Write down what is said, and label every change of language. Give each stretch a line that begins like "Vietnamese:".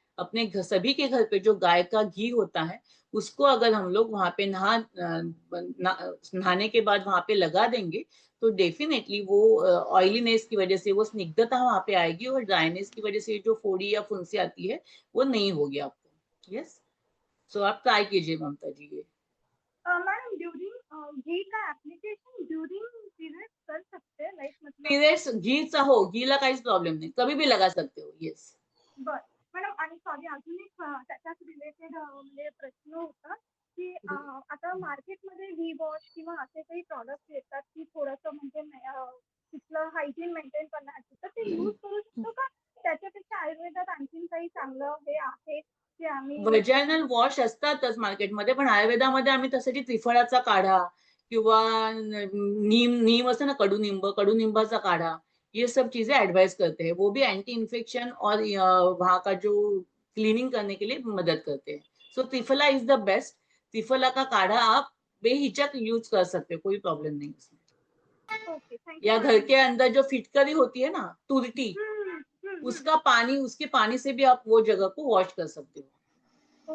Hindi: अपने सभी के घर पे जो गाय का घी होता है उसको अगर हम लोग वहां पे नहाने के बाद वहां पे लगा देंगे तो डेफिनेटली वो ऑयलीनेस की वजह से वो स्निग्धता वहां पे आएगी और ड्राइनेस की वजह से जो फोड़ी या फुंसी आती है वो नहीं होगी आपको। यस, सो आप ट्राई कीजिए ममता जी ये। मैडम ड्यूरिंग घी का एप्लीकेशन ड्यूरिंग पीरियड कर सकते हैं, लाइक मतलब
Marathi: पीरियड्स घीचा हो, घीला काहीच प्रॉब्लेम नाही,
Hindi: कभी भी लगा सकते हो।
English: Yes.
Marathi: बर मॅडम आणि सॉरी अजून एक त्याच्याच रिलेटेड म्हणजे प्रश्न होता की आता मार्केटमध्ये व्ही वॉश किंवा असे काही प्रॉडक्ट येतात की थोडंसं म्हणजे तिथलं हायजीन मेंटेन करण्यासाठी, तर ते यूज करू शकतो का? त्याच्यापेक्षा आयुर्वेदात आणखीन काही चांगलं हे आहे की आम्ही व्हजायनल वॉश असतातच मार्केटमध्ये, पण आयुर्वेदामध्ये आम्ही त्यासाठी त्रिफळाचा काढा किंवा नीम असतं ना, कडुनिंबाचा काढा,
Hindi: ये सब चीजें एडवाइस करते हैं। वो भी एंटी इन्फेक्शन और वहाँ का जो क्लीनिंग करने के लिए मदद करते हैं।
English: So triphala is the best.
Hindi: Triphala का काढ़ा आप बेहिचक यूज कर सकते हो, कोई प्रॉब्लम नहीं उसमें।
English: okay thank you
Hindi: या घर
Marathi: मॅडम।
Hindi: के अंदर जो फिटकरी होती है ना, तुरटी, उसका पानी, उसके पानी से भी आप वो जगह को वॉश कर सकते हो।